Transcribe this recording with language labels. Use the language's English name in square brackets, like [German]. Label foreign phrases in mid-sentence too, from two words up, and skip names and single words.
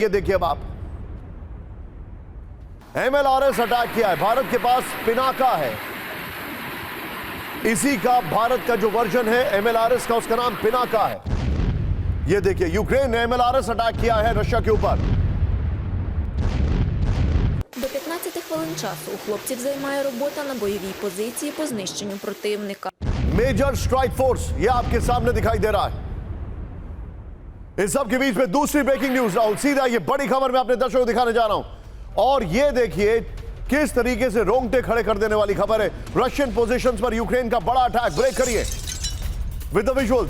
[Hindi] ये देखिए अब आप, [English] MLRS attack [Hindi] किया है। भारत के पास पिनाका है, इसी का भारत का जो वर्जन है एमएलआरएस का, उसका नाम पिनाका है। ये देखिए, यूक्रेन ने [English] MLRS attack [Hindi] किया है रशिया के ऊपर। [Ukrainian] До 15 хвилин часу у хлопців займає робота на бойовій позиції по знищенню противника. [English] major strike force [Hindi] ये आपके सामने दिखाई दे रहा है। इस सब के बीच में दूसरी [English] breaking news [Hindi] राहुल, सीधा ये बड़ी खबर मैं अपने दर्शकों को दिखाने जा रहा हूं। और ये देखिए किस तरीके से रोंगटे खड़े कर देने वाली खबर है। [English] Russian positions [Hindi] पर यूक्रेन का बड़ा अटैक। ब्रेक करिए [English] with the visuals.